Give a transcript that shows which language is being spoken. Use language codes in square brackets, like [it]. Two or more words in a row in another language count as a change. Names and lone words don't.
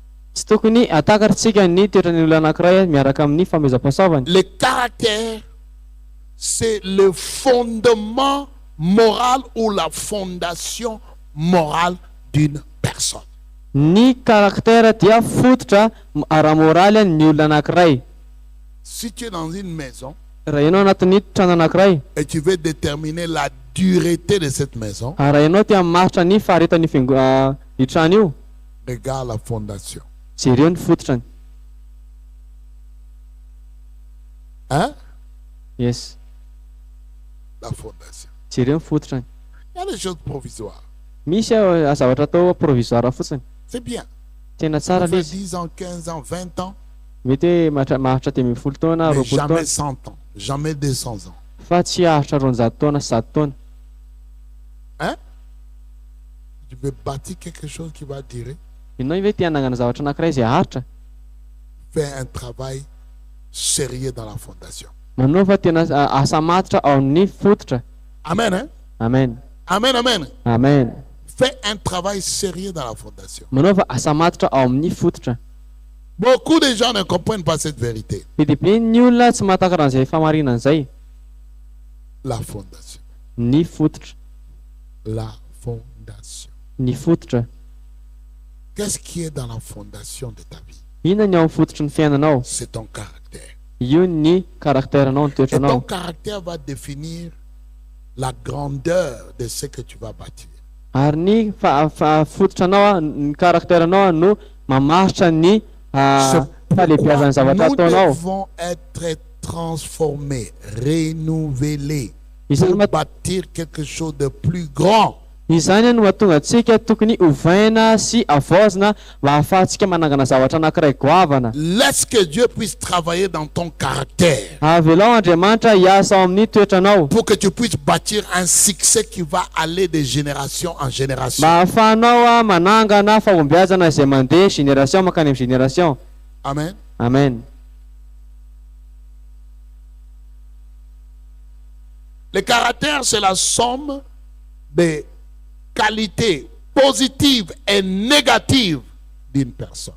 [mg] Tsy tokony atakarintsika ny toetrany olona anankiray miaraka amin'ny famezampahasoavany. [fr] Le caractère, c'est le fondement moral ou la fondation morale d'une personne. [mg] Ny karaktera dia fototra ara-moraly ny olona anankiray. [fr] Si tu es dans une maison [mg] Raha ianao anatin'ny trano anankiray, [fr] et tu veux déterminer la dureté de cette maison, [mg] raha ianao tia maritra ny faharetan'ny ny trano io, [fr] regarde la fondation. [mg] jereo ny fototrany. [fr] Hein? Yes, La fondation. [mg] jereo ny fototrany. [fr] Il y a des choses provisoires. [mg] Misy zavatra atao provisoire fotsiny. [fr] C'est bien. [mg] Tena [fr] Ça [mg] tsara [fr] fait [mg] lay izy. [fr] 10 ans, 15 ans, 20 ans, [mg] Mety hoe maharitra 10 taona, [fr] mais [mg] 20 [fr] jamais [mg] taona, [fr] 100 ans, jamais 200 ans. [mg] fa tsy haharitra 200 taona, 100 taona. [fr] Hein? Tu veux bâtir quelque chose qui va durer? [mg] Ianao ve tia hanangana zavatra anankiray izay haritra? [fr] Fais un travail sérieux dans la fondation. [mg] Manaova tena asa matitra ao amin'ny fototra. [fr] Amen, hein? Amen. Amen, amen. Amen. Fais un travail sérieux dans la fondation. [mg] Manaova asa matitra ao amin'ny fototra. [fr] Beaucoup de gens ne comprennent pas cette vérité. [mg] Be dehibe ny olona tsy mahatakan'izay famarinana izay. [fr] La fondation. [mg] Ny fototra. [fr] La fondation. [mg] Ny fototra. [fr] Qu'est-ce qui est dans la fondation de ta vie? [mg] Inona ny ao amin'ny fototry ny fiainanao? [fr] C'est ton caractère. [mg] Io ny karakteranao, ny [fr] Et ton [mg] toetranao. [fr] caractère va définir la grandeur de ce que tu vas bâtir. [mg] Ary ny fototranao, ny karakteranao no mamaritra ny falebiazan'ny zavatra [fr] Nous [mg] ataonao. [fr] devons être transformés, renouvelés [mg] Izany [fr] pour [mg] mat- [fr] bâtir quelque chose de plus grand. [mg] Izany no mahatonga antsika tokony ovaina sy avaozina mba ahafahantsika manangana zavatra anankiray goavana. [fr] Laisse que Dieu puisse travailler dans ton caractère [mg] Avelao Andriamanitra hiasa ao amin'ny toetranao [fr] pour que tu puisses bâtir un succès qui va aller de génération en génération. [mg] mba ahafahanao manangana fahombiazana izay mandeha génération mankany amin'ny génération. [fr] Amen. Amen. Le caractère, c'est la somme des qualités positives et négatives d'une personne.